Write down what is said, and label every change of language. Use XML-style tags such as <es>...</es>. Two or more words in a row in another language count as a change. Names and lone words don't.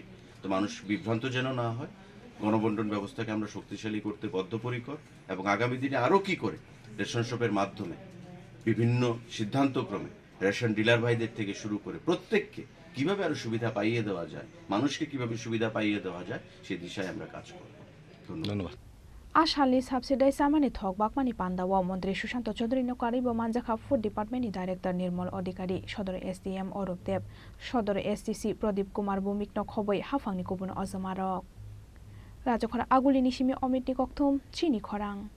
<bn>তো মানুষ বিভ্রান্ত যেন না হয়, গণবন্টন ব্যবস্থাকে আমরা শক্তিশালী করতে বদ্ধপরিকর এবং আগামী দিনে আরও কি করে রেশন শপের মাধ্যমে বিভিন্ন সিদ্ধান্তক্রমে রেশন ডিলার ভাইদের থেকে শুরু করে প্রত্যেককে কিভাবে আরো সুবিধা পাইয়ে দেওয়া যায়, মানুষকে কিভাবে সুবিধা পাইয়ে দেওয়া যায় সেই দিশায় আমরা কাজ করব। ধন্যবাদ।</bn> <trp>आसालनि साबसिडाइ सामानि थक बाकमानि पान्दावाव मन्त्री सुशान्त चौधुरीनो कारिबो मानजाखा</trp> <en>food departmentni director</en> <trp>निर्मल अधिकारी, सदर एसडीएम अरूप देव, सदर एसटीसी प्रदीप कुमार भौमिकनो खबै हाफांनि गुबुन अजमारक राजखरा आगुलिनि सिमि अमितनि कक्थुम चिनि खरां</trp>